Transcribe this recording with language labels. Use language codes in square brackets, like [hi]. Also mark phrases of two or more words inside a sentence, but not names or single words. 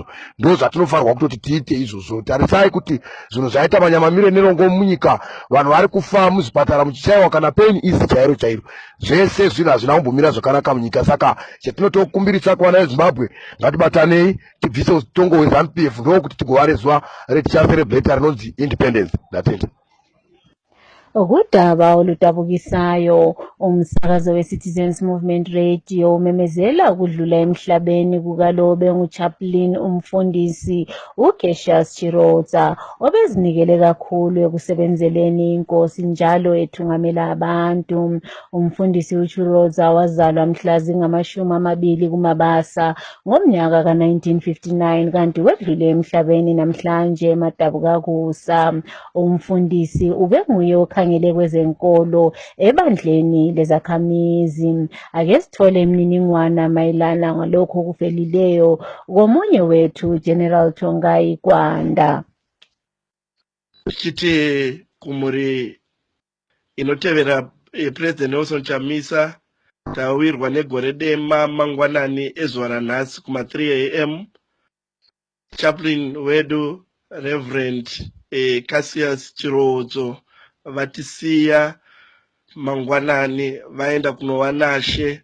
[sn] Ndo zvatinofanirwa kutoti tiite izvozvo. Tarisai kuti zvinhu zvaita manyamamire nerongo munyika, vanhu vari kufa muzvipatara muchishayiwa kana peni isi chairo chairo, zvese zvinhu hazvina kumbomira zvakanaka munyika. Saka chetinotokumbiritsa kuvana veZimbabwe, ngatibatanei tibvise utongo hweZANU-PF, ndokuti tigova nezuva retichaserebrata rinonzi independence. Ndatenda. [nd] Ukudaba oludabukisayo, umsakazo we-Citizens Movement Radio umemezela ukudlula emhlabeni kukalobe nguChaplain umfundisi uCassius Chirotsa obezinikele kakhulu ekusebenzeleni inkosi njalo ethungamela abantu. Umfundisi uChirotsa wazalwa mhla zingama-20 kuMabasa ngomnyaka ka-1959 kanti wedlule emhlabeni namhlanje eMadabukakusa. Umfundisi ubenguye okhangele kwezenkolo ebandleni lezakhamizi. Ake sithole imininingwana mayelana ngalokho okufelileyo komunye wethu General Tongai Kwanda. [sn] Chiti kumuri inotevera President Nelson Chamisa tawirwa negore dema mangwanani ezuva ranhasi kuma 3 am. Chaplain wedu Reverend Cassius Chirotsa vatisiya mangwanani vaenda kunova She.